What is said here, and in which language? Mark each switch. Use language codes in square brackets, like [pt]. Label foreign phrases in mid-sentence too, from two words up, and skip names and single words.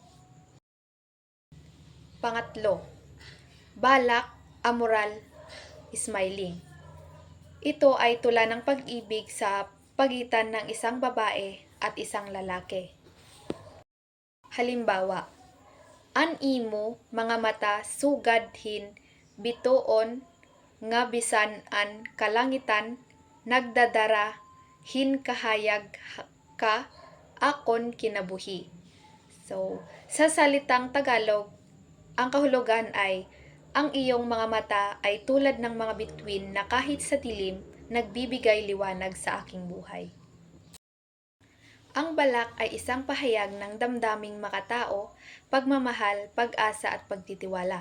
[tl] Pangatlo, balak, amoral, smiling. Ito ay tula ng pag-ibig sa pagitan ng isang babae at isang lalaki. Halimbawa, [war] an imo mga mata sugadhin bituon nga bisan an kalangitan nagdadara hinkahayag ka akon kinabuhi. [tl] So, sa salitang Tagalog, ang kahulugan ay ang iyong mga mata ay tulad ng mga bituin na kahit sa dilim, nagbibigay liwanag sa aking buhay. Ang balak ay isang pahayag ng damdaming makatao, pagmamahal, pag-asa at pagtitiwala.